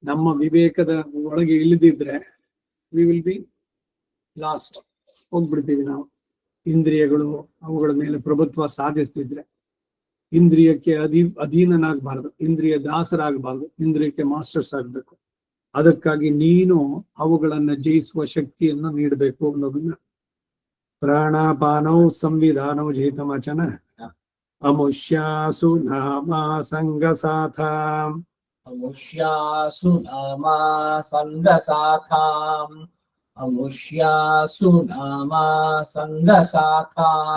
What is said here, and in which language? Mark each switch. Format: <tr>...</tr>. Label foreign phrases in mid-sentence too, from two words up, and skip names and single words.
<kn>ನಮ್ಮ ವಿವೇಕದ ಒಳಗೆ ಇಳಿದಿದ್ರೆ</kn> <en>we will be lost,</en> <kn>ಹೋಗ್ಬಿಡ್ತೀವಿ ನಾವು. ಇಂದ್ರಿಯಗಳು ಅವುಗಳ ಮೇಲೆ ಪ್ರಭುತ್ವ ಸಾಧಿಸ್ತಿದ್ರೆ, ಇಂದ್ರಿಯಕ್ಕೆ ಅಧೀನನಾಗಬಾರ್ದು, ಇಂದ್ರಿಯ ದಾಸರಾಗಬಾರ್ದು, ಇಂದ್ರಿಯಕ್ಕೆ ಮಾಸ್ಟರ್ಸ್ ಆಗ್ಬೇಕು. ಅದಕ್ಕಾಗಿ ನೀನು ಅವುಗಳನ್ನ ಜಯಿಸುವ ಶಕ್ತಿಯನ್ನು ನೀಡಬೇಕು ಅನ್ನೋದನ್ನ</kn> <sa>ಪ್ರಾಣಾಪಾನೌ ಸಂವಿಧಾನೌ ಜೇತಮಚನ ಅಮುಷ್ಯಾಸು ನಾಮ ಸಂಗಸಾಥಾಂ ಅಮುಷ್ಯಾಸು ನಾಮ ಸಂಗಸಾಥಾಂ ಅಮುಷ್ಯಾಸು ನಾಮ ಸಂಗಸಾಥಾಂ</sa>